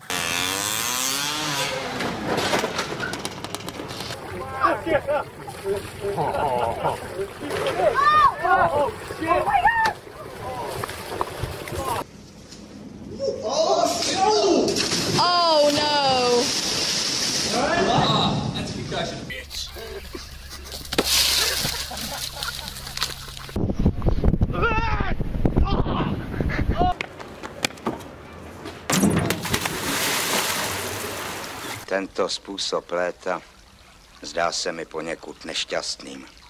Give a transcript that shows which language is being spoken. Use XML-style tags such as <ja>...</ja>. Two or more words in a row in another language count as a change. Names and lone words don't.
<en>Oh, shit! Oh my God! Oh no! That's a concussion.</en> <cs>Tento způsob léta zdá se mi poněkud nešťastným.</cs>